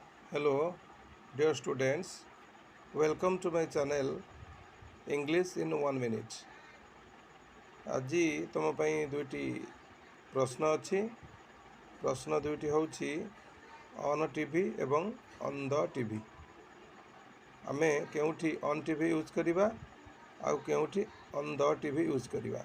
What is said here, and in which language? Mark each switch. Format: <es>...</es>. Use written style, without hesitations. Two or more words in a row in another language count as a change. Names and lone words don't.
<en>Hello, dear students. Welcome to my channel English in 1 minute.</en> <or>ଆଜି ତୁମ ପାଇଁ ଦୁଇଟି ପ୍ରଶ୍ନ ଅଛି। ପ୍ରଶ୍ନ ଦୁଇଟି ହେଉଛି</or> <en>on TV</en> <or>ଏବଂ</or> <en>on the TV.</en> <or>ଆମେ କେଉଁଠି</or> <en>on TV</en> <or>ୟୁଜ୍ କରିବା ଆଉ କେଉଁଠି</or> <en>on the TV</en> <or>ୟୁଜ୍ କରିବା।</or>